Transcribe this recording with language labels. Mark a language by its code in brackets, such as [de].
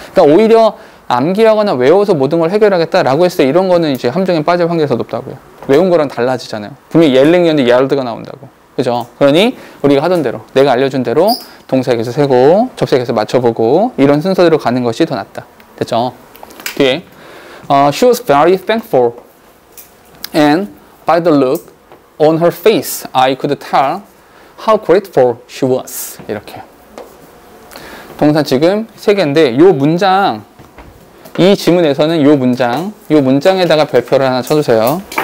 [ko] 그러니까 오히려 암기하거나 외워서 모든 걸 해결하겠다라고 했을 때 이런 거는 이제 함정에 빠질 확률이 더 높다고요. 외운 거랑 달라지잖아요. 분명히 yelling이었는데 yelled가 나온다고. 그죠? 그러니 우리가 하던 대로 내가 알려준 대로 동사의 개수 세고 접수의 개수 맞춰보고 이런 순서대로 가는 것이 더 낫다. 됐죠? 뒤에 [en] She was very thankful and by the look on her face I could tell how grateful she was. [ko] 이렇게 동사 지금 3개인데 요 문장 이 지문에서는 요 문장에다가 별표를 하나 쳐주세요.